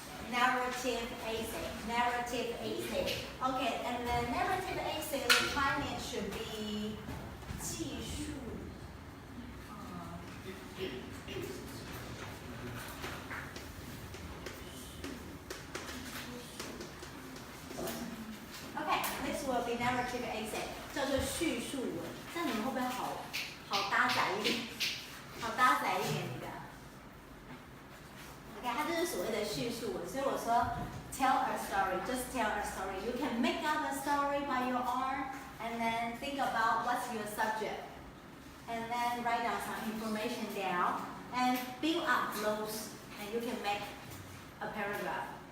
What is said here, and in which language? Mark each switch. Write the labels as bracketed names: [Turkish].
[English] Narrative essay, narrative essay. Okay, and the narrative essay requirement should be 记述. Okay, this will be narrative essay. [Chinese] 叫做叙述文，这样你们会不会好搭载一点？好搭载一点你的。 OK， 它就是所谓的叙述文，所以我说 [English] tell a story, just tell a story. You can make up a story by your own, and then think about what's your subject, and then write down some information down, and build up those, and you can make a paragraph.